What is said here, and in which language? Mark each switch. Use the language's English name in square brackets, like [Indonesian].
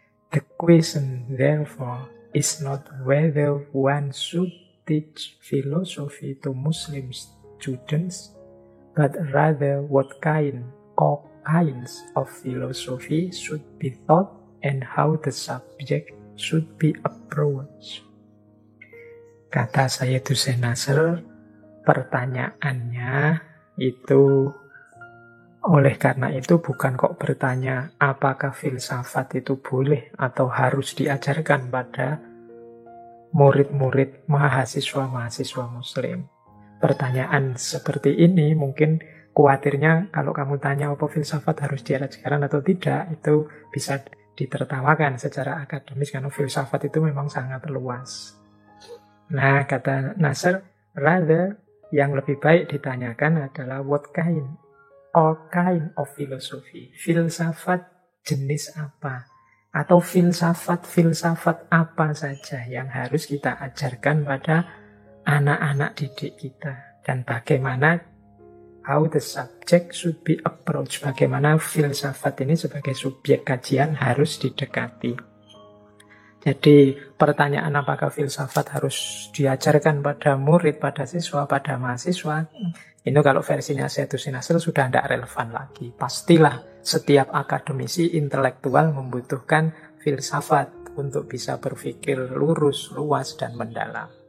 [English] The question, therefore, is not whether one should teach philosophy to Muslim students, but rather what kind or kinds of philosophy should be taught and how the subject should be approached. [Indonesian] Kata Sayyid Hussein Nasr, pertanyaannya itu oleh karena itu bukan kok bertanya apakah filsafat itu boleh atau harus diajarkan pada murid-murid mahasiswa-mahasiswa muslim. Pertanyaan seperti ini mungkin khawatirnya kalau kamu tanya apa filsafat harus diajarkan atau tidak, itu bisa ditertawakan secara akademis karena filsafat itu memang sangat luas. Nah, kata Nasr, rather yang lebih baik ditanyakan adalah [English] what kind of philosophy. [Indonesian] Filsafat jenis apa? Atau filsafat apa saja yang harus kita ajarkan pada anak-anak didik kita. Dan bagaimana [English] how the subject should be approached. [Indonesian] Bagaimana filsafat ini sebagai subjek kajian harus didekati. Jadi pertanyaan apakah filsafat harus diajarkan pada murid, pada siswa, pada mahasiswa, ini kalau versinya Sayyid Hussein Nasr sudah tidak relevan lagi. Pastilah setiap akademisi intelektual membutuhkan filsafat untuk bisa berpikir lurus, luas, dan mendalam.